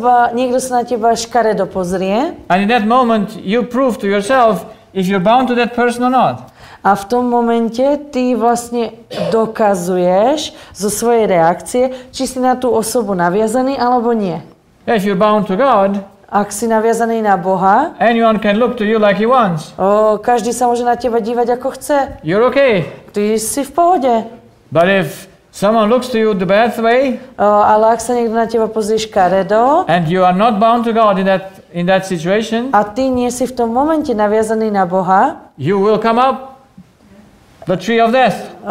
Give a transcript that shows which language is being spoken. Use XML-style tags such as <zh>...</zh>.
<sk>Niekto sa na teba škaredo pozrie.</sk> <en>And in that moment, you prove to yourself if you're bound to that person or not.</en> <sk>A v tom momente ty vlastne dokazuješ zo svojej reakcie, či si na tú osobu naviazaný alebo nie.</sk> <en>If you're bound to God,</en> <sk>Ak si naviazaný na Boha,</sk> <en>anyone can look to you like he wants.</en> <sk>Každý sa môže na teba dívať ako chce.</sk> <en>You're okay.</en> <sk>Ty si v pohode.</sk> <en>But if someone looks to you the bad way,</en> <sk>Ale ak sa niekto na teba pozrie škaredo</sk> <en>and you are not bound to God in that situation,</en> <sk>a ty nie si v tom momente naviazaný na Boha,</sk> <en>you will come up the tree of death.</en>